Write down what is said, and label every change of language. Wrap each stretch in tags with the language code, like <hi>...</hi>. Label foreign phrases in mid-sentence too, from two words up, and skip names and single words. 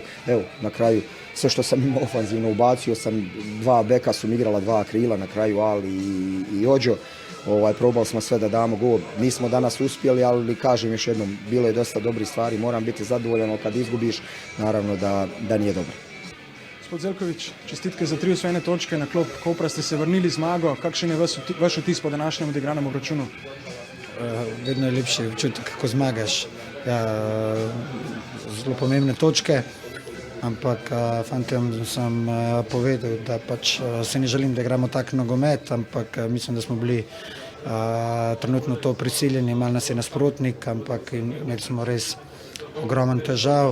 <bs>Evo, na kraju sve što sam imao ofanzivno ubacio sam, 2 beka su mi igrala 2 krila, na kraju Ali i Ođo. Probali smo sve da damo gol. Nismo danas uspjeli, ali kažem još jednom, bilo je dosta dobrih stvari, moram biti zadovoljan, ali kad izgubiš, naravno da nije dobro.</bs> <sl>Gospod Zeljković, čestitke za 3 osvojene točke, na klop Kopra ste se vrnili zmago. Kakšen je vaš vtis po današnjem odigranem obračunu? Vedno je lepši občutek, ko zmagaš. Zelo pomembne točke, ampak fantom sem povedal, da pač se ne želim, da igramo tak nogomet, ampak mislim, da smo bili trenutno to prisiljeni, malo nas je nasprotnik, ampak imeli smo res ogromen težav.</sl>